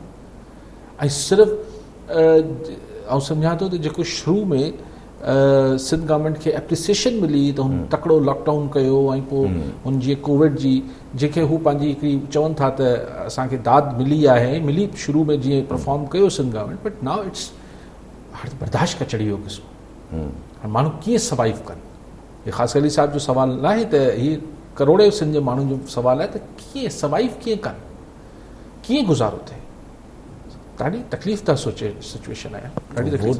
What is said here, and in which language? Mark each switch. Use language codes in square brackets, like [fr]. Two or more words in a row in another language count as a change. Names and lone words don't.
[sd] ऐं सिर्फ़ु ऐं सम्झां थो त जेको शुरू में सिंध गवर्नमेंट खे एप्रिसिएशन मिली त हुन तकिड़ो लॉकडाउन कयो, ऐं पोइ हुन जीअं कोविड जी जेके हू पंहिंजी हिकिड़ी चवनि था त असांखे दाद मिली आहे, मिली शुरू में जीअं परफॉर्म कयो सिंध गवर्नमेंट, [en] but now it's [sd] हाणे बर्दाश्त करे छॾी वियो क़िस्म। हाणे माण्हू कीअं सर्वाइव कनि, हे ख़ासि अली साहिब जो सुवालु न आहे, त हीअ करोड़े सिंध जे माण्हुनि जो सुवालु आहे त कीअं सर्वाइव कीअं कनि, कीअं गुज़ारो थिए। ॾाढी तकलीफ़ था सोचे सिचुएशन आहे, ॾाढी तकलीफ़।